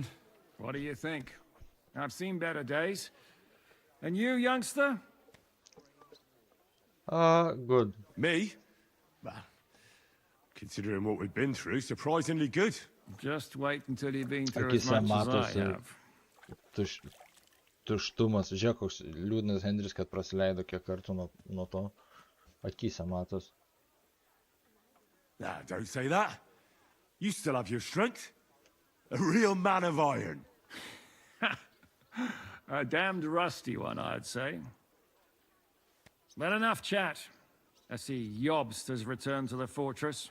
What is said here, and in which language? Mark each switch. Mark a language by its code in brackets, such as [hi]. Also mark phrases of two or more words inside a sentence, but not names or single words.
[en] What do you think? I've seen better days. And you, youngster? Good. Me? Well, considering what we've been through, surprisingly good. Just wait until you've been through as [lt] Akise [en] much as I [lt] matosi [en] have. [lt] tuštumas. Žiūrėk, koks liūdnas Henris, kad prasileido kiek kartų nuo to. Akise matos. [en] Nah, don't say that. You still have your strength. A real man of iron. A damned rusty one, I'd say. But enough chat. I see Jobst has returned to the fortress.